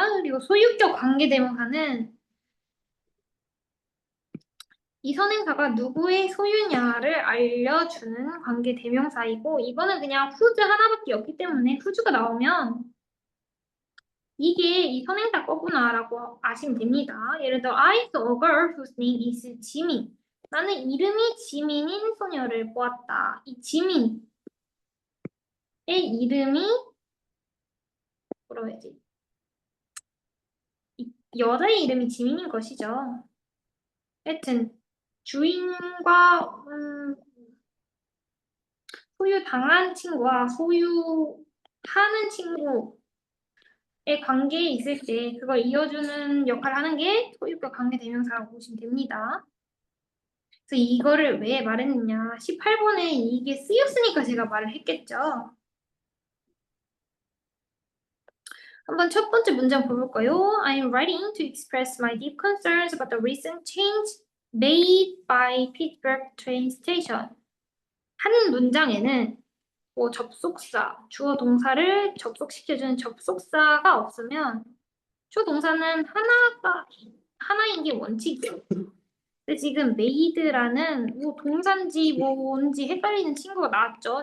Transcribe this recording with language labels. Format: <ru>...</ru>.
<ko>그리고 소유격 관계대명사는 이 선행사가 누구의 소유냐를 알려주는 관계대명사이고 이거는 그냥 whose 하나밖에 없기 때문에 whose가 나오면 이게 이 선행사 거구나라고 아시면 됩니다. 예를 들어</ko> <en>I saw a girl whose name is 지민.</en> <ko>나는 이름이 지민인 소녀를 보았다. 이 지민의 이름이 뭐라고 해야지? 여자의 이름이 지민인 것이죠. 하여튼 주인과 소유당한 친구와 소유하는 친구의 관계에 있을 때 그걸 이어주는 역할을 하는 게 소유격 관계대명사라고 보시면 됩니다. 그래서 이거를 왜 말했느냐. 18번에 이게 쓰였으니까 제가 말을 했겠죠. 한번 첫 번째 문장 볼까요?</ko> <en>I'm writing to express my deep concerns about the recent change made by Pittsburgh train station.</en> <ko>한 문장에는 뭐 접속사, 주어 동사를 접속시켜주는 접속사가 없으면 주어 동사는 하나인 게 원칙이에요. 근데 지금 made라는 뭐 동사인지 뭔지 헷갈리는 친구가 나왔죠.</ko>